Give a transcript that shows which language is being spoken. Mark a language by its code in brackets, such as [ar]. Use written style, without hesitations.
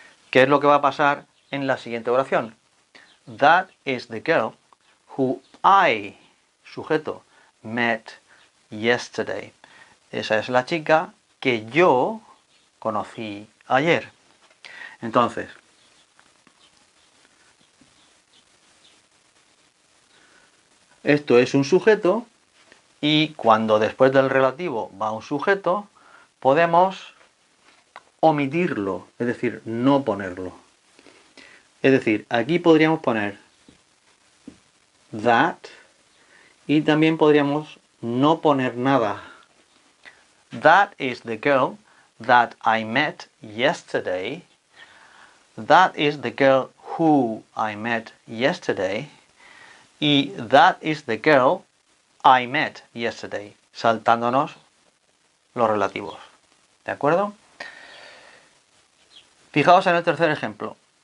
[es] ¿Qué es lo que va a pasar en la siguiente oración? [en] That is the girl who I, sujeto, met yesterday. [es] Esa es la chica que yo conocí ayer. Entonces, esto es un sujeto y cuando después del relativo va un sujeto, podemos omitirlo, es decir, no ponerlo. Es decir, aquí podríamos poner that y también podríamos no poner nada. [en] That is the girl that I met yesterday. That is the girl who I met yesterday. Y that is the girl I met yesterday. [es] Saltándonos los relativos. ¿De acuerdo? Fijaos en el tercer ejemplo.